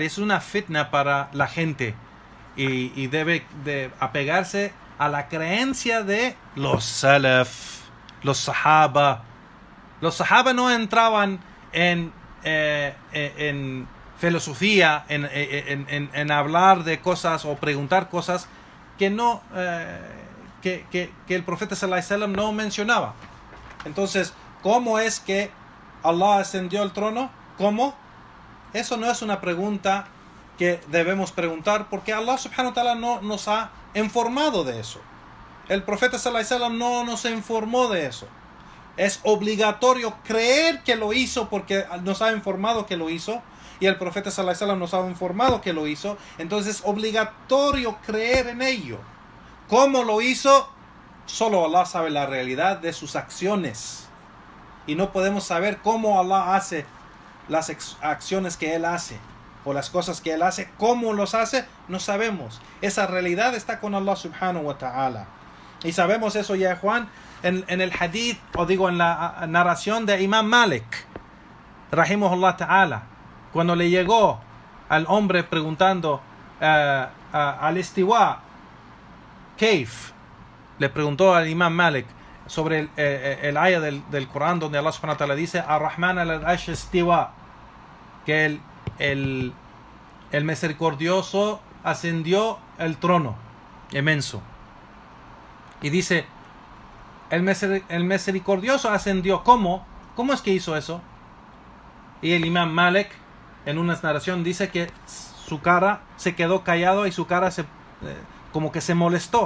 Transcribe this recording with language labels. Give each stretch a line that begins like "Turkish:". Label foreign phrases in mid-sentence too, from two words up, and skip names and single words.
Spanish: Es una fitna para la gente y debe de apegarse a la creencia de los salaf, los sahaba. Los sahaba no entraban en filosofía, en hablar de cosas o preguntar cosas que no que el profeta
Arabic: صلى الله عليه وسلم
Spanish: no mencionaba. Entonces, ¿cómo es que Allah ascendió al trono? ¿Cómo? Eso no es una pregunta que debemos preguntar porque Allah
Arabic: سبحانه وتعالى
Spanish: no nos ha informado de eso. El profeta
Arabic: صلى الله عليه وسلم
Spanish: no nos informó de eso. Es obligatorio creer que lo hizo porque nos ha informado que lo hizo y el profeta
Arabic: صلى الله عليه وسلم
Spanish: nos ha informado que lo hizo. Entonces es obligatorio creer en ello. ¿Cómo lo hizo? Solo Allah sabe la realidad de sus acciones. Y no podemos saber cómo Allah hace las acciones que Él hace o las cosas que Él hace. ¿Cómo los hace? No sabemos. Esa realidad está con Allah
Arabic: سبحانه وتعالى.
Spanish: Y sabemos eso ya, Juan, en el hadith, o digo en la narración de Imam Malik,
Arabic: رحمه الله تعالى,
Spanish: cuando le llegó al hombre preguntando
Arabic: الاستواء، كيف,
Spanish: le preguntó al Imam Malik sobre el ayah del Corán donde Allah
Arabic: سبحانه وتعالى
Spanish: dice
Arabic: الرحمن العرش استوى,
Spanish: que el misericordioso ascendió el trono inmenso. Y dice, el misericordioso ascendió. ¿Cómo? ¿Cómo es que hizo eso? Y el Imam Malik en una narración dice que su cara se quedó callado y su cara como que se molestó.